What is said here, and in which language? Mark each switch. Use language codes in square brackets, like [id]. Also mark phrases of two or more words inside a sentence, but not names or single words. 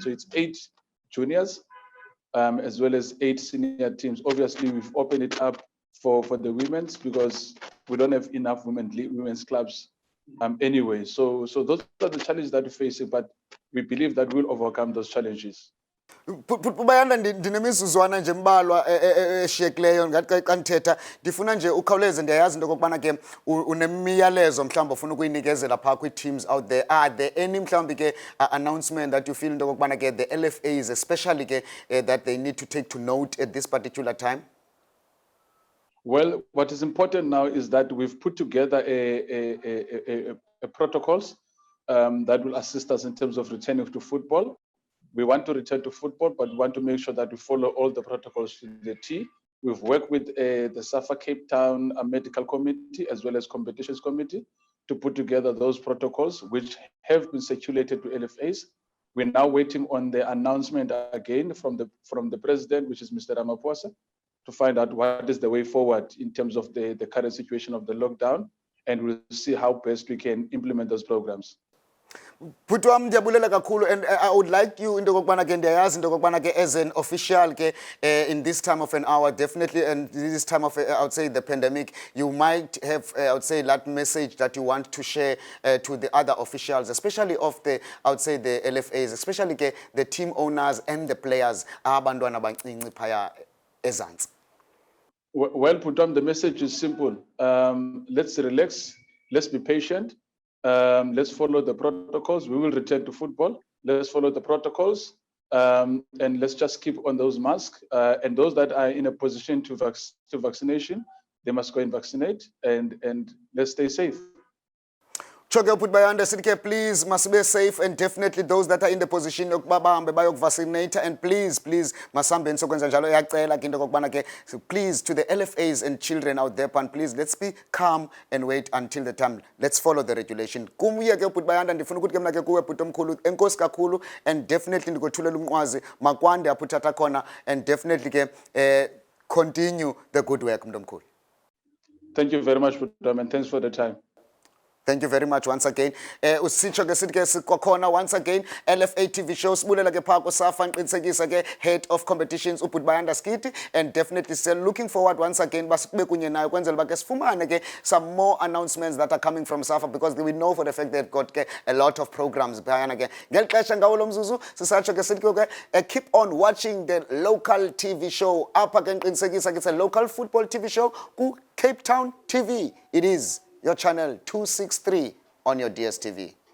[en] So it's 8 juniors, as well as 8 senior teams. Obviously, we've opened it up for the women's, because we don't have enough women's clubs anyway. So those are the challenges that we're facing, but we believe that we'll overcome those challenges. [xh] Bayanda ndinemizuzwana nje mbalwa eshiyekileyo ngathi xa ndithetha ndifuna nje ukhawuleze ndiyayazi into okokubana ke unemiyalezo mhlawumbi ofuna ukuyinikezela phaa kwii-teams [en] out there. Are there any [xh] mhlawumbi ke [en] announcement that you feel [xh] into okokubana ke [en] the LFAs especially ke that they need to take to note at this particular time? Well, what is important now is that we've put together a protocols that will assist us in terms of returning to football. We want to return to football, but we want to make sure that we follow all the protocols to the T. We've worked with the SAFA Cape Town Medical Committee as well as Competitions Committee to put together those protocols, which have been circulated to LFAs. We're now waiting on the announcement again from the president, which is Mr. Ramaphosa, to find out what is the way forward in terms of the current situation of the lockdown, and we'll see how best we can implement those programs. [xh] Bhuti wam ndiyabulela kakhulu, [en] and I would like you [xh] into okokubana ke ndiyayazi into okokubana ke [en] as an official ke in this time of an hour, definitely, and this time of I would say the pandemic, you might have I would say that message that you want to share to the other officials, especially of the I would say the LFAs, especially ke the team owners and the players [xh] abantwana abancinci phaya ezantsi. [en] Well, Putam, the message is simple. Let's relax. Let's be patient. Let's follow the protocols. We will return to football. Let's follow the protocols. And let's just keep on those masks. And those that are in a position to vaccination, they must go and vaccinate. And let's stay safe. Choke put by sithi please must be safe, and definitely those that are in the position [xh] yokuba bahambe bayokuvaccinate, [en] and please [xh] masambe nisokwenza njalo. Iyacela ke into okubana ke [en] please to the LFAs and children out there, and please let's be calm and wait until the time. Let's follow the regulation. [xh] Kumuye ke put bayanda ndifuna ukuthi ke mna ke kuwe bhuti omkhulu, enkosi kakhulu, [en] and definitely [xh] ndikothulela umnqwazi makwande apho uthatha khona, [en] and definitely ke continue the good work [xh] mntu omkhulu. [en] Thank you very much, Putam, and thanks for the time. Thank you very much once again. [xh] Usitsho ke sithi ke sikwakhona [en] once again LFA TV show [xh] sibulela ke phaa kuSAFA ngiqinisekisa ke [en] head of competitions [xh] ubhuti Bayanda Skiti, [en] and definitely still looking forward once again [xh] basikube kunye nayo kwenzela uba ke sifumane ke [en] some more announcements that are coming from SAFA, because we know for the fact they've got [xh] ke [en] a lot of programs [xh] phayana ke ngeli xesha ngawo lo mzuzu sisatsho ke sithi ke [en] keep on watching the local TV show [xh] apha ke ngiqinisekisa ke [en] it's a local football TV show [xh] ku Cape Town TV. [en] It is your channel 263 on your DSTV.